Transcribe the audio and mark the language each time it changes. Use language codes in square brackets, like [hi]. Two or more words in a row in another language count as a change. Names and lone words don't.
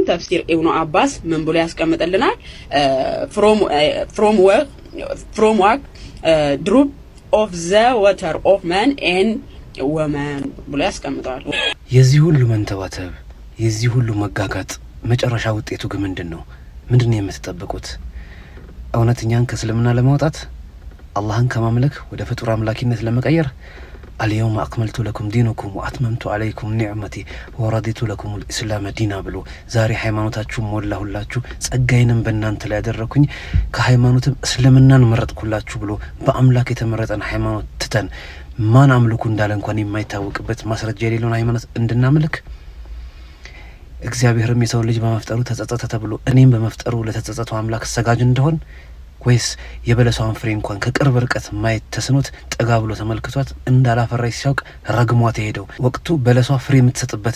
[am] ተፍሲር ኢብኑ አባስ ምን ብሎ ያስቀምጥልናል? [en] from work drop of the water of man and woman [am] ብሎ ያስቀምጣል። የዚህ ሁሉ መንተባተብ የዚህ ሁሉ መጋጋጥ መጨረሻ ውጤቱ ግን ምንድነው? ምንድነው የምትጠብቁት? እውነተኛን ከእስልምና ለማውጣት አላህን ከማምለክ ወደ ፍጡር አምላኪነት ለመቀየር [ar] اليوم أكملت لكم دينكم وأتممت عليكم نعمتي ورضيت لكم الإسلام دينا [am] ብሎ ዛሬ ሃይማኖታችሁ ሞላሁላችሁ ጸጋዬንም በእናንተ ላይ ያደረኩኝ ከሃይማኖትም እስልምናን መረጥኩላችሁ ብሎ በአምላክ የተመረጠን ሃይማኖት ትተን ማን አምልኩ እንዳለ እንኳን የማይታወቅበት ማስረጃ የሌለውን ሃይማኖት እንድናመልክ እግዚአብሔርም የሰው ልጅ በመፍጠሩ ተጸጸተ ተብሎ እኔም በመፍጠሩ ለተጸጸተው አምላክ ሰጋጅ እንደሆን ወይስ የበለሷን ፍሬ እንኳን ከቅርብ ርቀት ማየት ተስኖት ጠጋ ብሎ ተመልክቷት እንዳላፈራይ ሲያውቅ ረግሟት ሄደው ወቅቱ በለሷ ፍሬ የምትሰጥበት